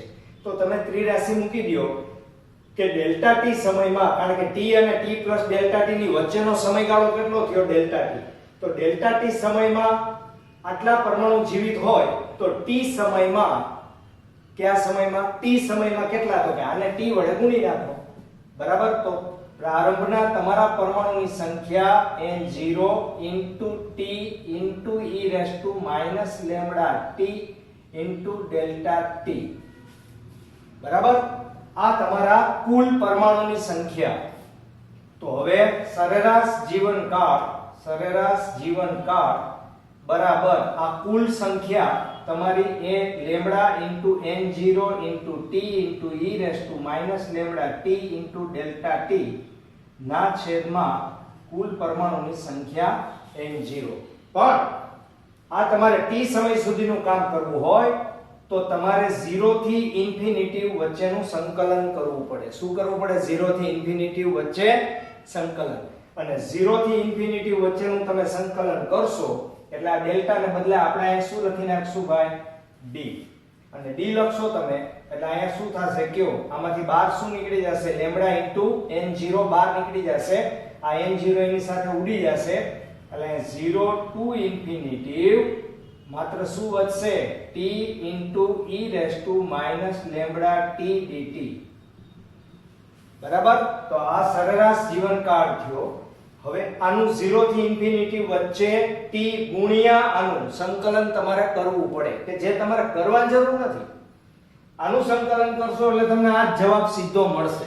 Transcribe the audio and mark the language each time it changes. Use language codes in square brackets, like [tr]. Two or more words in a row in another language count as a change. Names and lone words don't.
[gu] તો તમે ત્રિરાશિ મૂકી દો કે ડેલ્ટા t સમયમાં, કારણ કે t અને t પ્લસ ડેલ્ટા t ની વચ્ચેનો સમયગાળો કેટલો થયો ડેલ્ટા t, તો ડેલ્ટા t સમયમાં આટલા પરમાણુ જીવિત હોય તો t સમયમાં, કયા સમયમાં, t સમયમાં કેટલા, તો કે આને t વડે ગુણી નાખો બરાબર. તો પ્રારંભના તમારા પરમાણુની સંખ્યા [en] n0 into t into e raised to minus lambda t into [gu] ડેલ્ટા t બરાબર. આ તમારા કુલ પરમાણુની સંખ્યા. તો હવે સરેરાશ જીવનકાળ બરાબર આ કુલ સંખ્યા તમારી એ લેમ્બડા [en] into n0 into t into e raised to minus lambda t into [gu] ડેલ્ટા t ના છેદમાં કુલ પરમાણુની સંખ્યા n0. પણ આ તમારે t સમય સુધીનું કામ કરવું હોય તો તમારે 0 થી ઇન્ફિનિટી વચ્ચેનું સંકલન કરવું પડે. શું કરવું પડે? 0 થી ઇન્ફિનિટી વચ્ચે સંકલન. અને 0 થી ઇન્ફિનિટી વચ્ચેનું તમે સંકલન કરશો એટલે આ ડેલ્ટા ને બદલે આપણે અહીં શું લખી નાખશું ભાઈ? d. અને d લખશો તમે એટલે અહીંયા શું થશે કયો? આમાંથી 12 શું નીકળી જશે? લેમ્બડા into n0 12 નીકળી જશે. આ n0 એની સાથે ઉડી જશે એટલે 0 to ઇન્ફિનિટી માત્ર શું વધશે? [en] t into e raised to minus lambda t dt બરાબર. [gu] તો આ સરેરાશ જીવનકાળ થયો. હવે આનું 0 થી ઇન્ફિનિટી વચ્ચે t ગુણ્યા આનું સંકલન તમારે કરવું પડે, કે જે તમારે કરવાની જરૂર નથી. આનું સંકલન કરશો એટલે તમને આ જવાબ સીધો મળશે.